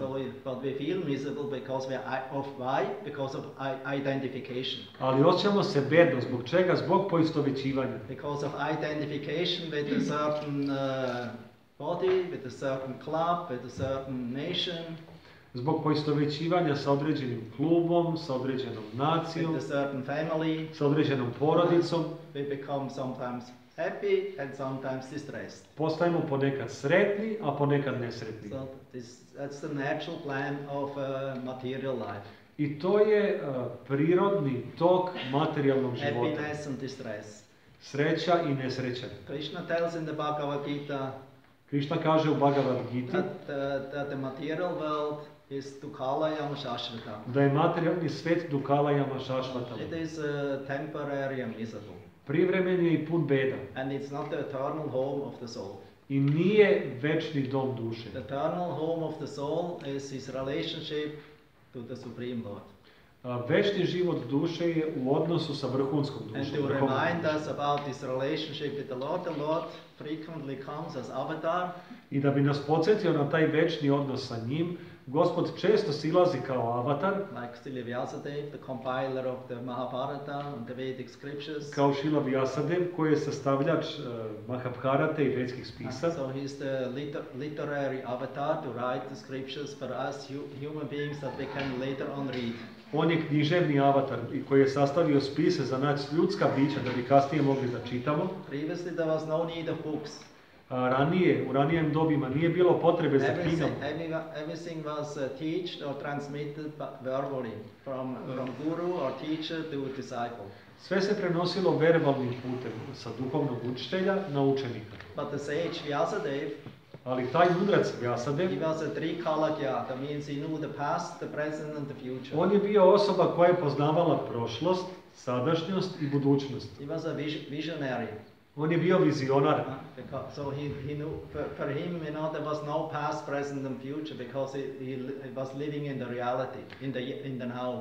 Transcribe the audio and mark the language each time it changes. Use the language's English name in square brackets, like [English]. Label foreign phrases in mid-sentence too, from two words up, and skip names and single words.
[English] So, but we feel miserable because we are of why? Because of identification. [Serbian] Ali osjećamo se bedno. Zbog čega? Zbog poistovećivanja. [English] Because of identification with a certain body, with a certain club, with a certain nation, [Serbian] Zbog poistovećivanja sa određenim klubom, sa određenom nacijom, [English] with a certain family, [Serbian] sa određenom porodicom, [English] we become sometimes happy and sometimes distressed. [Serbian] postajemo ponekad sretni, a ponekad nesretni. [English] So that's the natural plan of material life. [Serbian] I to je prirodni tok materijalnog života. [English] Happiness and distress. [Serbian] Sreća i nesreća. [English] Krishna tells in the Bhagavad Gita [Serbian] Krishna kaže u Bhagavad Giti [English] that the material world is [Sanskrit] Dukalayam Shashvata. [Serbian] da je materijalni svet [Sanskrit] Dukalayama Shashvatama. [English] It is temporary and miserable. [Serbian] Privremen je i pun beda. [English] And it's not the eternal home of the soul. [Serbian] I nije večni dom duše. [English] The eternal home of the soul is his relationship to the Supreme Lord. [Serbian] Večni život duše je u odnosu sa vrhunskom [English] And [Serbian] dušom. [English] to remind us about this relationship with the Lord frequently comes as avatar. [Serbian] I da bi nas podsjetio na taj večni odnos sa njim, Gospod često silazi kao avatar, [English] Like Srila Vyasadeva, the compiler of the Mahabharata and the Vedic scriptures. [Serbian] kao Šila Vyasadev, koji je sastavljač Mahabharate i vedskih spisa. [English] So he's the literary avatar to write the scriptures for us human beings that we can later on read. [Serbian] On je književni avatar i koji je sastavio spise za nas ljudska bića da bi kasnije mogli da čitamo. [English] Previously there was no need of books. [Serbian] U ranijem dobima nije bilo potrebe za knjigama. [English] Everything was taught or transmitted verbally from guru or teacher to disciple. [Serbian] Sve se prenosilo verbalnim putem sa duhovnog učitelja na učenika. [English] But the sage Vyasadeva, [Serbian] Ali taj mudrac Vyasadev, [English] he was a trikalagya, that means he knew the past, the present and the future. [Serbian] on je bio osoba koja je poznavala prošlost, sadašnjost i budućnost. [English] He was a visionary. [Serbian] On je bio vizionar. [English] So he knew, for him, there was no past, present and future because he was living in the reality, in the now.